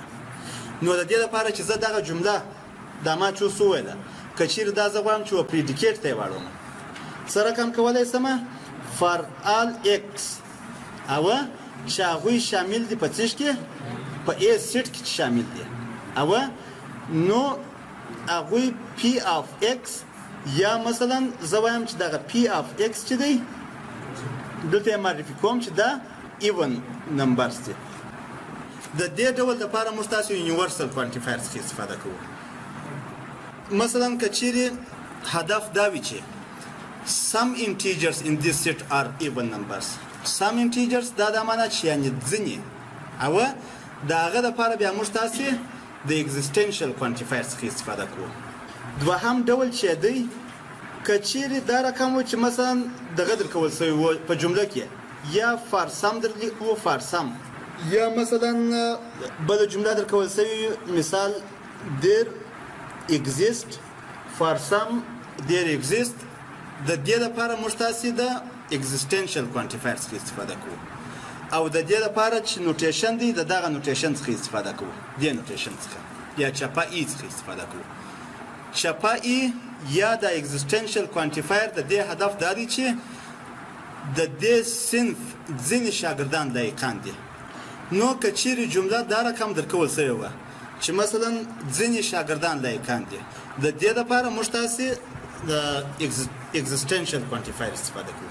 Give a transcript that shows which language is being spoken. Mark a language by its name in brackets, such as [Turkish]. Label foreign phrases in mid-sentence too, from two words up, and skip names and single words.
[Pashto] نو د دې لپاره چې زه دغه جمله دا ما چې څه ویله که چیرې دا زه غواړم چې پریډیکیټ ته یې واړوم څه رقم کولی سمه [English] for all x [Pashto] او چې هغوی شامل دي په څه کې په [English] a set [Pashto] کې شامل دي او نو هغوی [English] P of x [Pashto] یا مثلا زه وایم چې دغه [English] P of x [Pashto] چې دی دلته یې معرفي کوم چې دا [English] even numbers [Pashto] دي. د دې ډول لپاره موږ تاسو [English] universal quantifier [Pashto] څخه استفاده کوو. مثلا که چیرې هدف دا وي چې [English] some integers in this set are even numbers. some integers [Pashto] دا د معنا چې یعنی ځینې او د هغه لپاره بیا موږ تاسو د [English] existential quantifier [Pashto] څخه استفاده کوو. دوهم ډول چې دی که چیرې دا رقم و چې مثلا دغه درکول شوی و په جمله کې یا [English] for some [Pashto] درلیکو [English] for some [Pashto] یا مثلا بل جمله درکول شوی مثال [English] there exist for some there exist. [Pashto] د دې لپاره موږ تاسو د [English] existential quantifier [Pashto] څخه استفاده کوو او د دې لپاره چې نوټیشن دی د دغه نوټیشن څخه استفاده کوو د نوټیشن څخه یا چپا ای څخه استفاده کوو. چپا ای یا د [English] existential quantifier [Pashto] د دې هدف دا دی چې د دې صنف ځینې شاګردان لایقان دي. نو که چیرې جمله دا رقم درکول شوی وه چې مثلا ځینې شاګردان لایقان دي د دې لپاره موږ تاسو د [English] existential quantifier [Pashto] استفاده کوو.